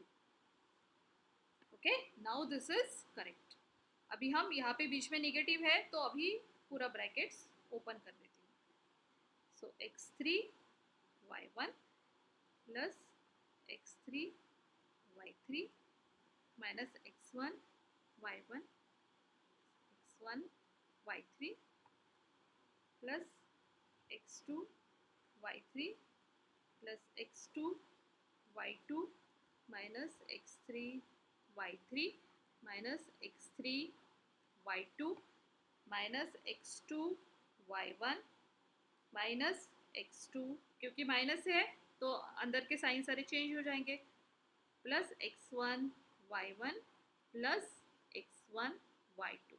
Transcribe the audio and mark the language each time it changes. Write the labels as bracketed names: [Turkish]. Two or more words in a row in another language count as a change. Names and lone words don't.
[English] OK, now this is correct. [Hindi] अभी हम यहाँ पे बीच में नेगेटिव है तो अभी पूरा [English] brackets open [Hindi] कर देती हूँ. [English] so x3 y1 plus x3 y3 minus x1 y1 x1 y3 plus x2 y3 plus x2 y2 minus x3 y3 minus x3 y2 minus x2 y1 minus x2 y1 माइनस x2, [Hindi] क्योंकि माइनस है तो अंदर के साइन सारे चेंज हो जाएंगे, [English] plus x1 y1 plus x1 y2.